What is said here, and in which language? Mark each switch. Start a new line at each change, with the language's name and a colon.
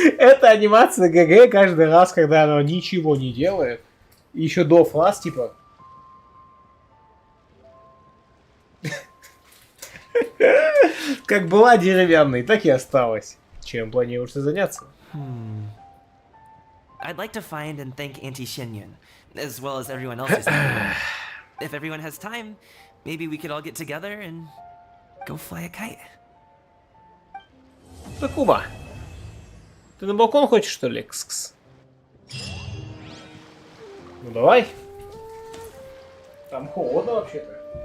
Russian: Это анимация ГГ каждый раз, когда оно ничего не делает. И еще до фраз, типа... Как была деревянной, так и осталась. Чем планируешь заняться?
English: I'd like to find and thank Auntie Xinyun, as well as everyone else who's If everyone has time, maybe we could all get together and go fly a kite.
Russian: Такума. Ты на балкон хочешь, что ли? Кс-кс. Ну давай. Там холодно вообще-то.